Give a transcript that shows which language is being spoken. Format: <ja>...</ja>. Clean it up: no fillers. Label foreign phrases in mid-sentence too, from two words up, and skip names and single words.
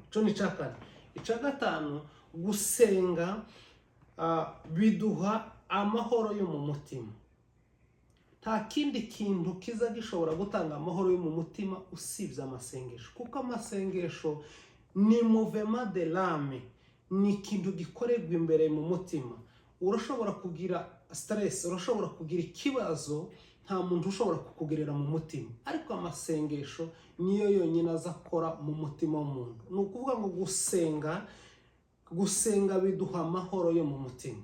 <rw>Cyo ni cya kane. Icya gatanu, gusenga biduha amahoro yo mu mutima. Nta kindi kintu kiza gishobora gutanga amahoro yo mu mutima usibye amasengesho, kuko amasengesho ni</rw> <fr>mouvement de l'âme,</fr> <rw>ni ikintu gikorerwa imbere mu mutima. Urashobora kugira stress, urashobora kugira ikibazo, nta muntu ushobora kukugirira mu mutima, ariko amasengesho niyo yonyine azakora mu mutima w'umuntu. Ni ukuvuga ngo gusenga biduha amahoro yo mu mutima.</rw>